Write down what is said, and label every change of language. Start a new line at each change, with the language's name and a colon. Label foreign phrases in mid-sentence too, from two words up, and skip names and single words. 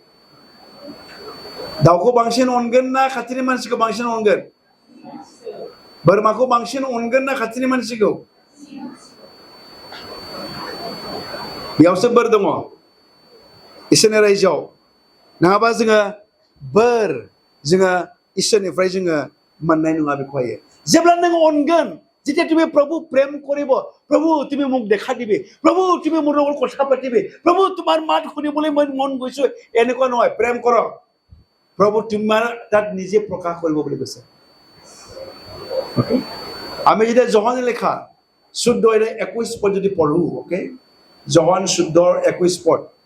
Bodo: दाउखौ बांसिन अनगोन ना खाथिनि मानसिखौ बांसिन अनगोन बोरमाखौ बांसिन अनगोन ना खाथिनि मानसिखौ बेयावसो बोर दङ इसोरनि रायजोआव नङाबा जोङो बोर जोङो इसोरनिफ्राय जोङो मोननाय नङा बेखौहाय जेब्ला नों अनगोन
Assamese: যেতিয়া তুমি প্ৰভু প্ৰেম কৰিব প্ৰভু তুমি মোক দেখা দিবি প্ৰভু তুমি মোৰ লগত কথা পাতিবি প্ৰভু তোমাৰ মাত শুনিবলৈ মই মন গৈছো এনেকুৱা নহয় প্ৰেম কৰক প্ৰভু তোমাৰ তাত নিজে প্ৰকাশ কৰিব বুলি কৈছে ওকে আমি যেতিয়া যোহানৰ লেখা 14:21 পদ যদি পঢ়ো ওকে যোহান 14:21 পদ